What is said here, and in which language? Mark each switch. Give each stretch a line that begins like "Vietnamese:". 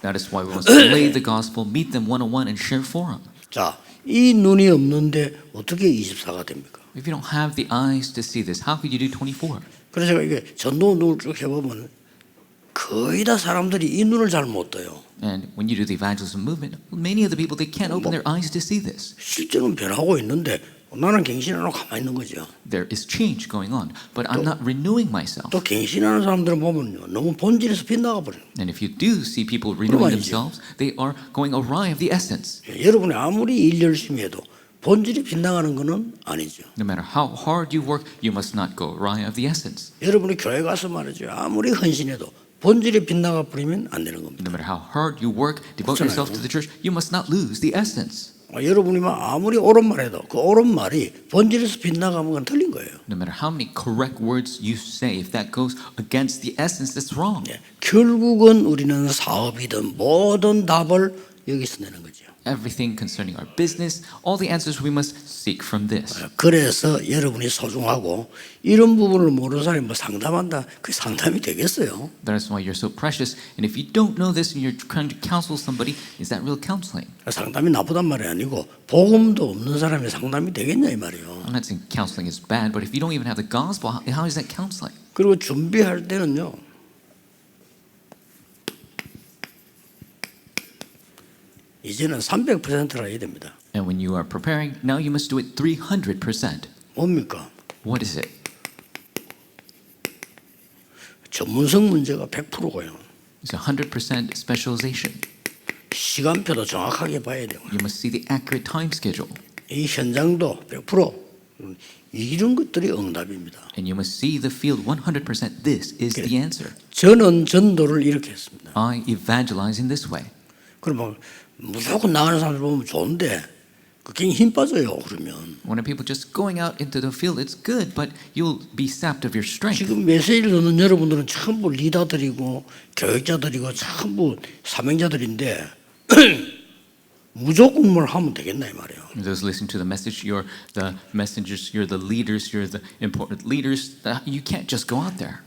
English: That is why we must relay the gospel, meet them one-on-one, and share forum.
Korean: 자, 이 눈이 없는데 어떻게 24가 됩니까?
English: If you don't have the eyes to see this, how could you do 24?
Korean: 그래서 제가 이게 전도운동을 쭉 해보면 거의 다 사람들이 이 눈을 잘 못 떠요.
English: And when you do the evangelism movement, many of the people, they can't open their eyes to see this.
Korean: 실제로는 변하고 있는데 나는 갱신하고 가만히 있는 거죠.
English: There is change going on, but I'm not renewing myself.
Korean: 또 갱신하는 사람들은 보면요, 너무 본질에서 빗나가 버려요.
English: And if you do see people renewing
Korean: 그러면
English: themselves, they are going awry of the essence.
Korean: 여러분이 아무리 일 열심히 해도 본질이 빗나가는 것은 아니죠.
English: No matter how hard you work, you must not go awry of the essence.
Korean: 여러분이 교회 가서 말이죠, 아무리 헌신해도 본질이 빗나가 버리면 안 되는 겁니다.
English: No matter how hard you work, devote yourself to the church, you must not lose the essence.
Korean: 여러분이 아무리 옳은 말해도 그 옳은 말이 본질에서 빗나가면 그건 틀린 거예요.
English: No matter how many correct words you say, if that goes against the essence, that's wrong.
Korean: 결국은 우리는 사업이든 모든 답을 여기서 내는 거죠.
English: Everything concerning our business, all the answers we must seek from this.
Korean: 그래서 여러분이 소중하고 이런 부분을 모르는 사람이 뭐 상담한다, 그 상담이 되겠어요?
English: That is why you're so precious. And if you don't know this and you're trying to counsel somebody, is that real counseling?
Korean: 상담이 나쁘단 말이 아니고 복음도 없는 사람이 상담이 되겠냐 이 말이에요.
English: I'm not saying counseling is bad, but if you don't even have the gospel, how is that counseling?
Korean: 그리고 준비할 때는요, 이제는 300%라 해야 됩니다.
English: And when you are preparing, now you must do it 300%.
Korean: 뭡니까?
English: What is it?
Korean: 전문성 문제가 100%고요.
English: It's 100% specialization.
Korean: 시간표도 정확하게 봐야 되고,
English: You must see the accurate time schedule.
Korean: 이 현장도 100%. 이런 것들이 응답입니다.
English: And you must see the field 100%. This is the answer.
Korean: 저는 전도를 이렇게 했습니다.
English: I evangelize in this way.
Korean: 그러면 무조건 나가는 사람들 보면 좋은데 그게 힘 빠져요. 그러면
English: When people just going out into the field, it's good, but you'll be sapped of your strength.
Korean: 지금 메시지를 듣는 여러분들은 전부 리더들이고 교육자들이고 전부 사명자들인데 무조건 뭘 하면 되겠나 이 말이에요.
English: Those listening to the message, you're the messengers, you're the leaders, you're the important leaders. You can't just go out there.